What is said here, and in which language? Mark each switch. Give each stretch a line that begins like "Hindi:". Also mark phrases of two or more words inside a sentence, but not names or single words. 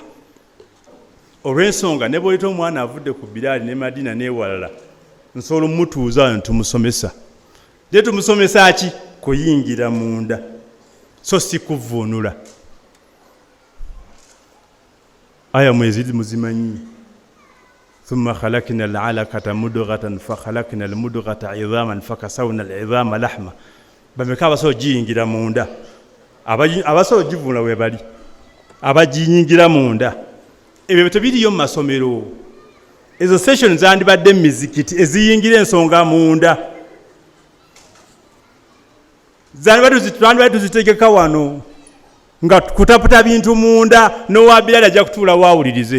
Ganda: Olw'ensonga ne bw'oyita omwana avudde ku Biraali ne Madina n'ewalala, nsobola omutuuza wano tumusomesa. Naye tumusomesa ki? Kuyingira munda, so si kuvvuunula. Aya mwezi muzimanyi.
Arabic: ثم خلقنا العلقة مضغة فخلقنا المضغة عظاما فكسونا العظام لحما.
Ganda: Bameka abasobola giyingira munda, abasobola givvuunula we bali, abagiyingira munda. Ebyo tebiriyo mu masomero. Ezo session zandibadde mu mizikiti eziyingira ensonga munda. Zandibadde tuzitegeka wano nga kutaputa bintu munda, n'owa Biraali ajja kutuula waawulirize.